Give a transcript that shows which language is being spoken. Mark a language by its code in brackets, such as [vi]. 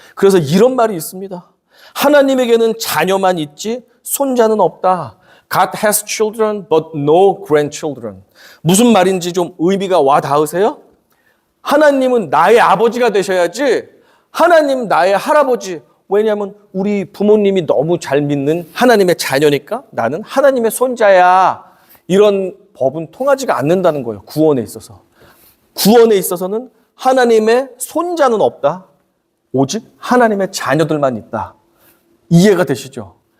[ko] 그래서 이런 말이 있습니다. 하나님에게는 자녀만 있지 손자는 없다. [en] God has children but no grandchildren. [ko] 무슨 말인지 좀 의미가 와 닿으세요? 하나님은 나의 아버지가 되셔야지 하나님 나의 할아버지. 왜냐하면 우리 부모님이 너무 잘 믿는 하나님의 자녀니까 나는 하나님의 손자야. 이런 법은 통하지가 않는다는 거예요. 구원에 있어서. 구원에 있어서는 하나님의 손자는 없다. 오직 하나님의 자녀들만 있다. 이해가 되시죠?